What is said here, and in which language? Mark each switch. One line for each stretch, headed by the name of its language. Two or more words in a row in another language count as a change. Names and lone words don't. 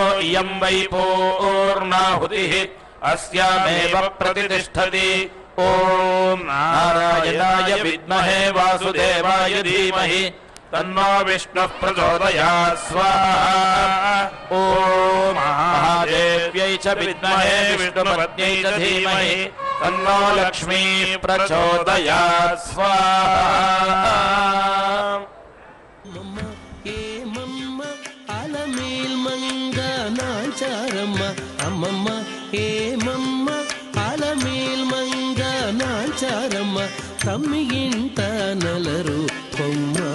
Sanskrit: इयं वै पूर्णाहुतिः अस्यामेव प्रतिष्ठति ॐ नारायणाय विद्महे वासुदेवाय धीमहि तन्नो विष्णुः प्रचोदयात् स्वाहा ॐ महादेव्यै च विद्महे विष्णुपत्न्यै च धीमहि तन्नो लक्ष्मी प्रचोदयात् स्वाहा
Telugu: ఏమమ్మ అలమేల్ మంగ నాచారమ్మ అమ్మమ్మ ఏమమ్మ అలమేల్ మంగ నాచారమ్మ తమ్మి ఇంట నలరు కొమ్మ